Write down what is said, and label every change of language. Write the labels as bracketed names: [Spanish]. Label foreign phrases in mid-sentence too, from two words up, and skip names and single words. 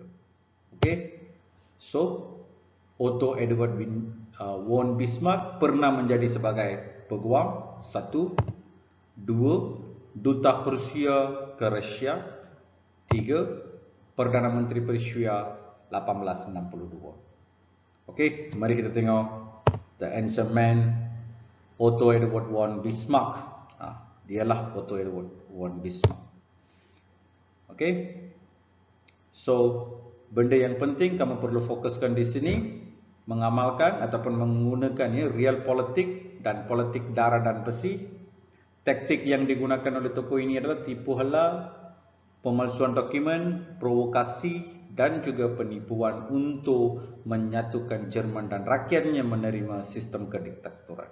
[Malay] Okey. So, Otto Edward von Bismarck pernah menjadi sebagai peguam, 1, 2, duta Persia ke Rusia, 3, Perdana Menteri Persia 1862. Okey, mari kita tengok [English] the handsome man [Malay] Otto Edward von Bismarck. Dialah Otto Edward von Bismarck. Okey. So, benda yang penting kamu perlu fokuskan di sini, mengamalkan ataupun menggunakan ya realpolitik dan politik darah dan besi. Taktik yang digunakan oleh tokoh ini adalah tipu hela, pemalsuan dokumen, provokasi dan juga penipuan untuk menyatukan Jerman dan rakyatnya menerima sistem kediktatoran.